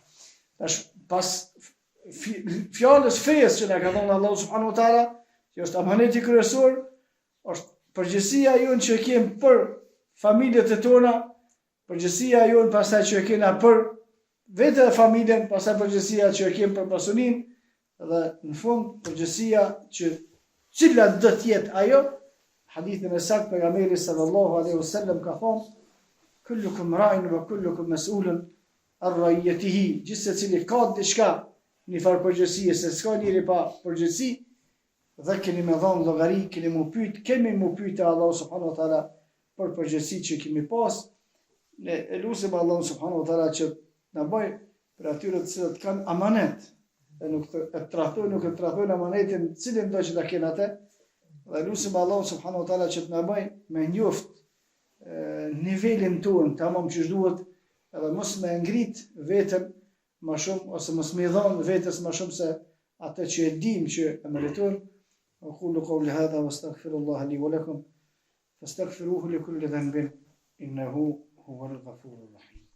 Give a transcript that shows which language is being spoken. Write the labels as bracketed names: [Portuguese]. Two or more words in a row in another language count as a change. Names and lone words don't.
[Albanian] Tash pas fjalës fesë që na ka dhënë [Arabic] الله سبحانه وتعالى, [Albanian] që është amaneti kryesor, është përgjegjësia jonë që kemi për familjet e tona, përgjegjësia jonë pastaj që kemi për vetë familjen, pastaj përgjegjësia që kemi për pasuninë dhe në fund përgjegjësia që cila do të jetë ajo. Hadithin e saktë pejgamberi [Arabic] صلى الله عليه وسلم [Albanian] ka thonë: [Arabic] كلكم راع وكلكم مسؤول عن رعيته. [Albanian] Gjithse cili ka diçka një farë përgjegjësie, se s'ka njëri pa përgjegjësi, dhe keni me dhënë llogari, kemi mu pyet [Arabic] الله سبحانه وتعالى [Albanian] për përgjegjësi që kemi pas. Ne lutim [Arabic] الله سبحانه وتعالى [Albanian] që na bëj për atyre të cilët kanë amanet, e nuk e trajtojnë amanetin cilin do që ta kenë atë. Dhe lutim [Arabic] الله سبحانه وتعالى [Albanian] që të na bëj me njoft nivelin tonë, tamam që duhet, edhe mos me ngrit veten më shumë ose mos me dhon vetes më shumë se atë që e dim që e meriton. [Arabic] أقول قولي هذا واستغفر الله لي ولكم فاستغفروه لكل ذنب إنه هو الغفور الرحيم.